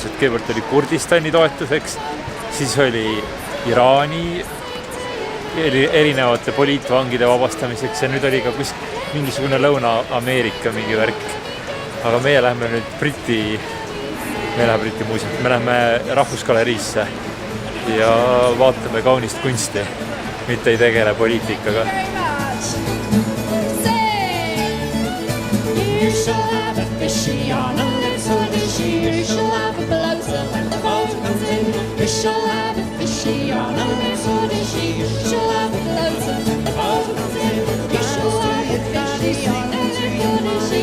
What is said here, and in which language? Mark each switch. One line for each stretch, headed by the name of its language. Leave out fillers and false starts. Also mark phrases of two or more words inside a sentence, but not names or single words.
Estonian: Et kõigepealt oli Kurdistani toetuseks, siis oli Iraani erinevate poliitvangide vabastamiseks ja nüüd oli ka mingisugune Lõuna-Ameerika mingi värk. Aga meie lähme nüüd Briti muuseumit. Me lähme Rahvusgaleriisse ja vaatame kaunist kunsti, mitte ei tegele poliitikaga.
English: You shall have a fishy on a little dishy. You shall have a bloater when the boat comes in. You shall have a fishy on a little dishy. You shall have a bloater when the boat comes in. You shall have a fishy on a little dishy.